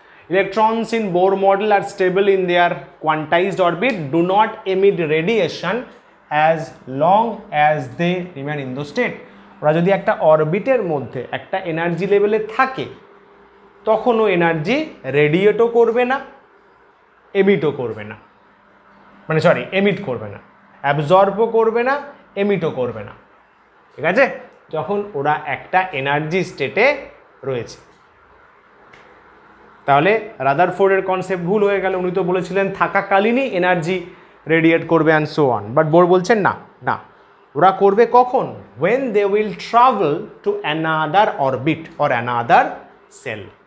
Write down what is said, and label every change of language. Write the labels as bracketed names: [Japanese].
[English] Electrons in Bohr model are stable in their quantized orbit, do not emit radiation as long as they remain in the state. [Bangla] ওরা যদি একটা অরবিটের মধ্যে একটা energy লেভেলে থাকে, তখনও এনার্জি রেডিয়েটও করবে না, এমিটও করবে না, মানে সরি এমিট করবে না, অ্যাবজর্বও করবে না, এমিটও করবে না। ঠিক আছে? যখন ওরা একটা এনার্জি স্টেটে রয়েছে। তাহলে রাদারফোর্ডের কনসেপ্ট ভুল হয়ে গেল। উনি তো বলেছিলেন থাকাকালীনই এনার্জি রেডিয়েট করবে [English] and so on, [Bangla] but bore বলছেন না না, ওরা করবে কখন? [English] when they will travel to another orbit or another cell.